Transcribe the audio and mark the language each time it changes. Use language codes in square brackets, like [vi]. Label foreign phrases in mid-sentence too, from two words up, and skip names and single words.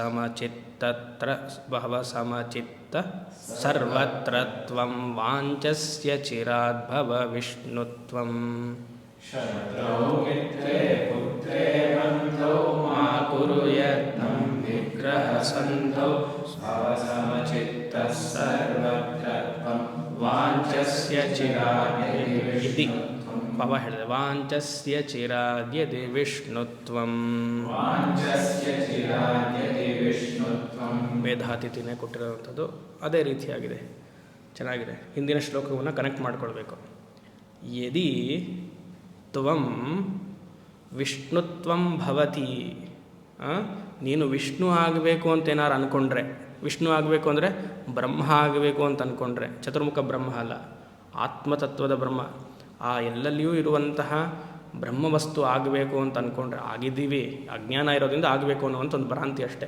[sa] ಸಮಚಿತ್ತಃ ಸರ್ವತ್ರತ್ವಂ ವಾಂಛಸ್ಯ ಚಿರಾದ್ ಭವ ವಿಷ್ಣುತ್ವಂ ಶತ್ರೌ ಮಿತ್ರೇ ಪುತ್ರೇ ಬಂಧೌ ಮಾ ಕುರು ಯತ್ನಂ ವಿಗ್ರಹ ಸಂಧೌ ಭವ ಸಮಚಿತ್ತಃ ಸರ್ವತ್ರತ್ವಂ ವಾಂಛಸ್ಯ ಚಿರಾದ್ಯದಿ ಪವ ಹೇಳಿದೆ ವಾಂಛಸ್ಯ ಚಿರಾದ್ಯದಿ ವಿಷ್ಣುತ್ವಂ ವೇದಾತಿಥಿನೇ [kn] ಕೊಟ್ಟಿರುವಂಥದ್ದು ಅದೇ ರೀತಿಯಾಗಿದೆ. ಚೆನ್ನಾಗಿದೆ. ಹಿಂದಿನ ಶ್ಲೋಕವನ್ನು ಕನೆಕ್ಟ್ ಮಾಡಿಕೊಳ್ಬೇಕು. [sa] ಯದಿ ತ್ವಂ ವಿಷ್ಣುತ್ವಂ ಭವತಿ, [kn] ನೀನು ವಿಷ್ಣು ಆಗಬೇಕು ಅಂತ ಏನಾರು ಅಂದ್ಕೊಂಡ್ರೆ, ವಿಷ್ಣು ಆಗಬೇಕು ಅಂದರೆ ಬ್ರಹ್ಮ ಆಗಬೇಕು ಅಂತ ಅಂದ್ಕೊಂಡ್ರೆ, ಚತುರ್ಮುಖ ಬ್ರಹ್ಮ ಅಲ್ಲ, ಆತ್ಮತತ್ವದ ಬ್ರಹ್ಮ, ಆ ಎಲ್ಲೆಲ್ಲಿಯೂ ಇರುವಂತಹ ಬ್ರಹ್ಮವಸ್ತು ಆಗಬೇಕು ಅಂತ ಅಂದ್ಕೊಂಡ್ರೆ ಆಗಿದ್ದೀವಿ, ಅಜ್ಞಾನ ಇರೋದ್ರಿಂದ ಆಗಬೇಕು ಅನ್ನುವಂಥ ಒಂದು ಭ್ರಾಂತಿ ಅಷ್ಟೇ.